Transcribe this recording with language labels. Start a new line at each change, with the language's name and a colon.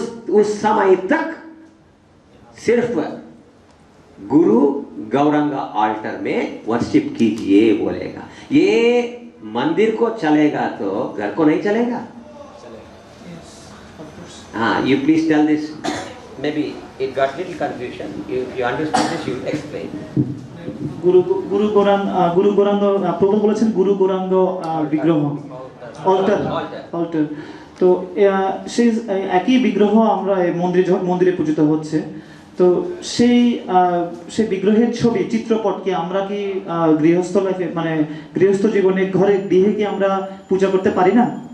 Hindi: उस समय तक सिर्फ गुरु गौरंग ऑल्टर में वर्शिप कीजिए बोलेगा। ये मंदिर को चलेगा तो घर को नहीं चलेगा।
English: हाँ, you please tell this. Maybe it got little confusion. If you understood this, you explain.
Bangla: গুরু গৌরাঙ্গ প্রভু বলেছেন গুরু গৌরাঙ্গ বিগ্রহ অল্টার। তো সেই একই বিগ্রহ আমরা মন্দিরে পূজিত হচ্ছে। তো সেই বিগ্রহের ছবি চিত্রপটকে আমরা কি গৃহস্থ লাইফে মানে গৃহস্থ জীবনে গৃহে কি আমরা পূজা করতে পারি না?